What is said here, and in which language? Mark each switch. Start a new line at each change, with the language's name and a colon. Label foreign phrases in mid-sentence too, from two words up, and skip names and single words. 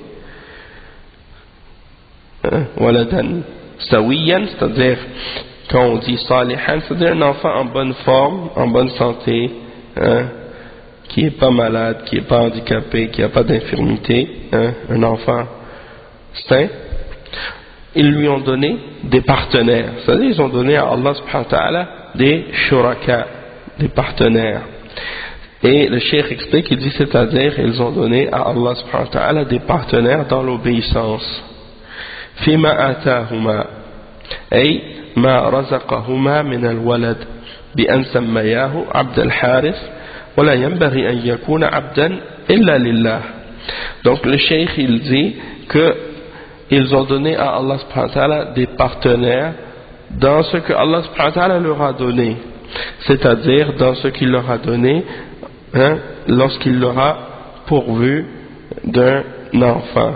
Arabic: ولدا سويا,
French: c'est-à-dire quand on dit salihan, c'est-à-dire un enfant en bonne forme, en bonne santé, qui n'est pas malade, qui n'est pas handicapé, qui n'a pas d'infirmité, un enfant sain. Ils lui ont donné des partenaires, c'est-à-dire ils ont donné à Allah
Arabic: سبحانه وتعالى
French: des shuraka, des partenaires. Et le cheikh explique, il dit c'est-à-dire ils ont donné à Allah
Arabic: سبحانه وتعالى
French: des partenaires dans l'obéissance.
Arabic: فيما آتاهما أي ما رزقهما من الولد بأن سمياه عبد الحارث ولا ينبغي أن يكون عبدا إلا لله. Donc le cheikh il dit que ils ont donné à Allah سبحانه وتعالى des partenaires dans ce que Allah سبحانه وتعالى leur a donné, c'est-à-dire dans ce qu'il leur a donné lorsqu'il leur a pourvu d'un enfant.